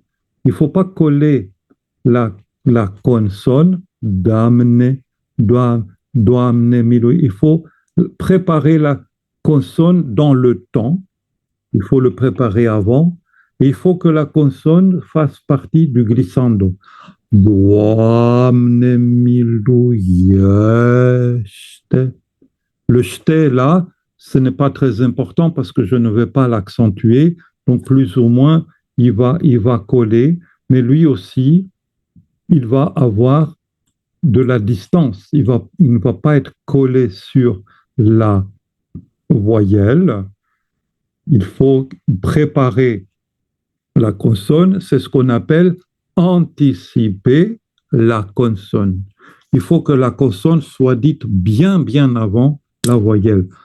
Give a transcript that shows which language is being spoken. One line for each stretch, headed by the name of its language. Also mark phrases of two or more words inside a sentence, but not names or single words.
French: Il ne faut pas coller la consonne
Romanian: Doamne, Doamne miluiește.
French: Il faut préparer la consonne dans le temps. Il faut le préparer avant. Et il faut que la consonne fasse partie du glissando.
Romanian: Doamne miluiește.
French: Le jeté là, ce n'est pas très important parce que je ne vais pas l'accentuer. Donc, plus ou moins, il va coller. Mais lui aussi, il va avoir de la distance. Il ne va pas être collé sur la voyelle. Il faut préparer la consonne. C'est ce qu'on appelle anticiper la consonne. Il faut que la consonne soit dite bien, bien avant la voyelle.